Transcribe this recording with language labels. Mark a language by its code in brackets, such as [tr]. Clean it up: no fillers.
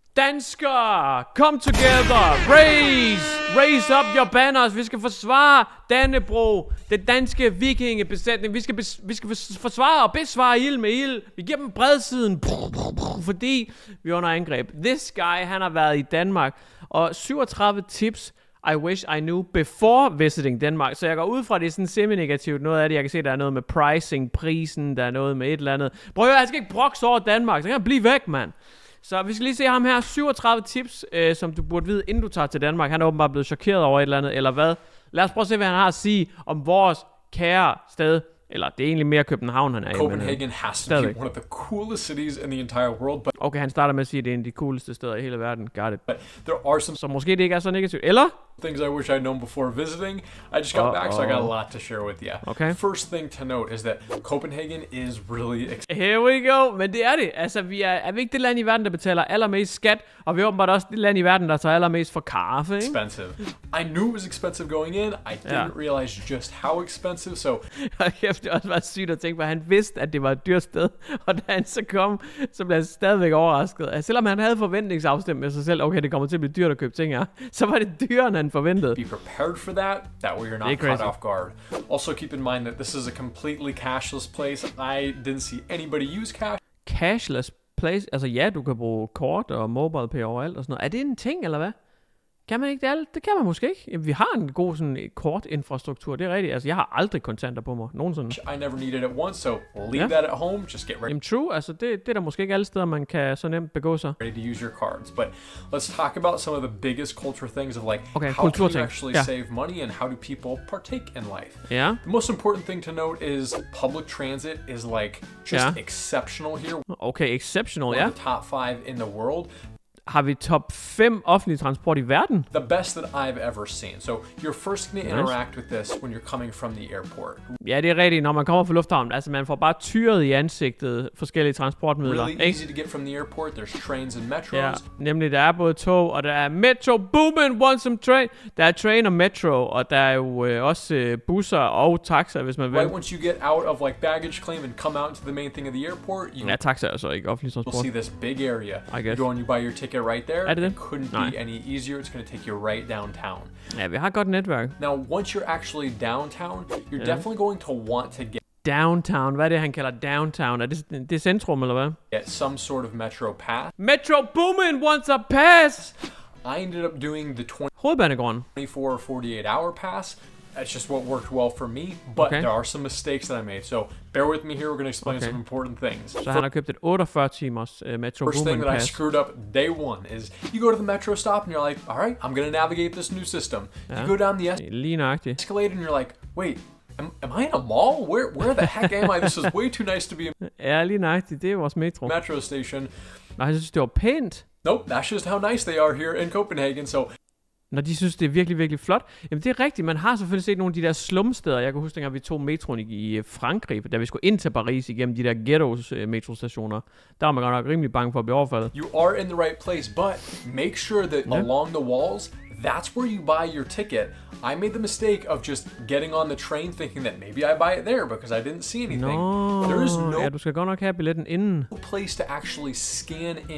[en] Danskere, come together, raise up your banners. Vi skal forsvare Dannebro, den danske vikingebesætning. Vi skal forsvare og besvare ild med ild. Vi giver dem bredsiden, fordi vi er under angreb. This guy, [da] han har været i Danmark, og [en] 37 tips I wish I knew before visiting Denmark. [da] Så jeg går ud fra, det er sådan semi-negativt. Noget af det, jeg kan se, der er noget med pricing, prisen, der er noget med et eller andet. Prøv at høre, jeg skal ikke brokse over Danmark, så kan jeg blive væk, mand. Så vi skal lige se ham her. 37 tips, som du burde vide, inden du tager til Danmark. Han er åbenbart blevet chokeret over et eller andet, eller hvad? Lad os prøve at se, hvad han har at sige om vores kære sted. Eller det er egentlig mere København, han er i. [en] Copenhagen has to be one of the coolest cities in the entire world. But [da] okay, han starter med at sige, at det er en af de cooleste steder i hele verden. [en] Got it. But there are some [da] så måske det ikke er så negativt. Eller? [en] Things I wish I'd known before visiting. I just got back, so I got a lot to share with you. Okay. First thing to note is that Copenhagen is really Here we go. [da] Men det er det. Altså, vi er ikke det land i verden, der betaler allermest skat, og vi er åbenbart også det land i verden, der tager allermest for kaffe, ikke? [en] Expensive. I knew it was expensive going in. I didn't realize just how expensive, so [da] det også var sygt at tænke på, at han vidste, at det var et dyrt sted, og da han så kom, så blev han stadigvæk overrasket. Altså, selvom han havde forventningsafstemt med sig selv, okay, det kommer til at blive dyrt at købe ting her, så var det dyrere, end han forventede. [en] Be prepared for that way you're not caught off guard. Also keep in mind that this is a completely cashless place. I didn't see anybody use cash. Cashless place? [da] Altså ja, du kan bruge kort og mobile pay overalt og sådan noget. Er det en ting, eller hvad? Kan man ikke det alt? Det kan man måske ikke. Jamen, vi har en god sådan kortinfrastruktur, det er rigtigt. Altså, jeg har aldrig kontanter på mig, nogensinde. [en] I never needed it once, so leave that at home. Just get ready. [da] Jamen, true. Altså, det er der måske ikke alle steder, man kan så nemt begå sig. [en] Ready to use your cards, but let's talk about some of the biggest culture things of like okay, how can you actually save money and how do people partake in life. Yeah. The most important thing to note is public transit is like just exceptional here. Okay, exceptional, ja. The top 5 in the world. [da] Har vi top 5 offentlige transport i verden? [en] The best that I've ever seen. So you're first going to interact with this when you're coming from the airport. [da] Ja, det er rigtigt, når man kommer fra lufthavnen. Altså, man får bare tyret i ansigtet forskellige transportmidler. [en] Really easy to get from the airport. There's trains and metros. [da] Ja, nemlig der er både tog, og der er metro. [en] Booming, want some train. [da] Der er train og metro, og der er jo også busser og taxaer, hvis man vil. [en] Right once you get out of like baggage claim and come out to the main thing of the airport, [da] ja, taxaer er så ikke offentlig transport. [en] You'll see this big area. I guess. You go and you buy your ticket right there. It couldn't be any easier. It's going to take you right downtown. [da] Ja, vi har godt netværk. [en] Now, once you're actually downtown, you're definitely going to want to get downtown. [da] Hvad er det, han kalder downtown? Er det centrum, eller hvad? [en] Get some sort of metro pass. Metro Boomin wants a pass! I ended up doing the 24 or 48 hour pass. That's just what worked well for me, but there are some mistakes that I made. So bear with me here. We're going to explain some important things. [da] Så han har købt et 48 timers Metro Boomin [en] First thing that pass. I screwed up day one is you go to the metro stop and you're like, all right, I'm going to navigate this new system. You go down the escalator and you're like, wait, am I in a mall? Where the heck am I? This is way too nice to be in. [da] Ja, lige nøjagtigt. Det er vores metro. [en] Metro station. [da] Nej, jeg synes, det var pænt. [en] Nope, that's just how nice they are here in Copenhagen. So [da] når de synes, det er virkelig, virkelig flot. Jamen, det er rigtigt. Man har selvfølgelig set nogle af de der slumsteder. Jeg kan huske, dengang vi tog metroen i Frankrig, da vi skulle ind til Paris igennem de der ghettos metrostationer. Der var man godt nok rimelig bange for at blive overfaldet. [en] You are in the right place, but make sure that along the walls, that's where you buy your ticket. I made the mistake of just getting on the train thinking that maybe I buy it there because I didn't see anything. There is no [da] du skal godt nok have billetten inden. [en] place to actually scan in.